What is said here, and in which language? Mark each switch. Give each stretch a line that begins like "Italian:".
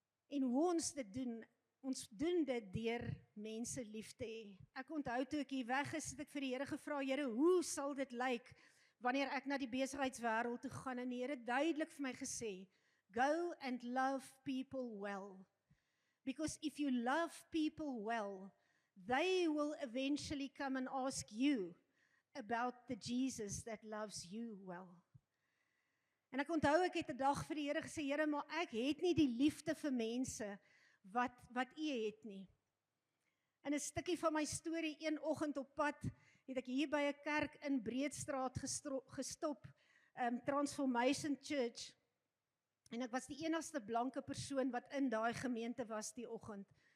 Afrikaans: En hoe ons dit doen, ons doen dit deur mense lief te hê. Ek onthou toe ek hier weg is, het ek vir die Here gevra, Here, hoe sal dit lyk wanneer ek na die besigheidswêreld toe gaan? En die Here duidelik vir my gesê,
English: go and love people well. Because if you love people well, they will eventually come and ask you about the Jesus that loves you well.
Afrikaans: En ek onthou, ek het 'n dag vir die Here gesê, Here, maar ek het nie die liefde vir mense wat U het nie. In 'n stukkie van my storie, een oggend op pad, het ek hier by 'n kerk in Breedstraat gestop, Transformation Church, en ek was die enigste blanke persoon wat in daai gemeente was die oggend.